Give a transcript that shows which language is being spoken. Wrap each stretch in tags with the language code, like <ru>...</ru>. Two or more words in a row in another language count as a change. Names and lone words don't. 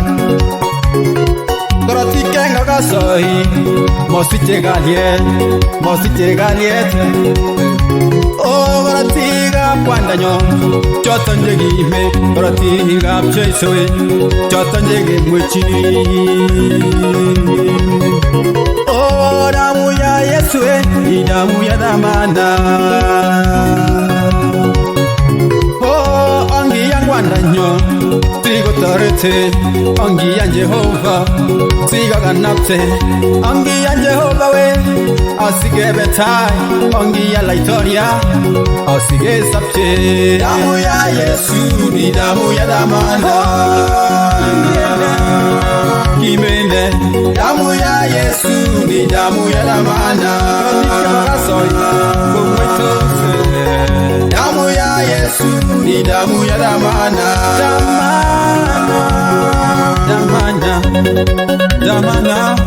<kln>Korotik eng kakasoi mosiche kalyet. Oh, korotikab kwandanyo choton chekime, korotikab Jeiso choton chekemwechini.</kln> <sw>Oh, damu ya Yesu ni damu ya dhamana.</sw> <kln>Oh, ongi yang kwandanyo sigotarete angia Jehova sigaganapte angia Jehova we asigebetai angia laitoria asigesapte</kln> <sw>damu ya Yesu ni damu ya damana kimene damu ya Yesu ni damu ya damana damu ya Yesu ni damu ya damana damana</sw>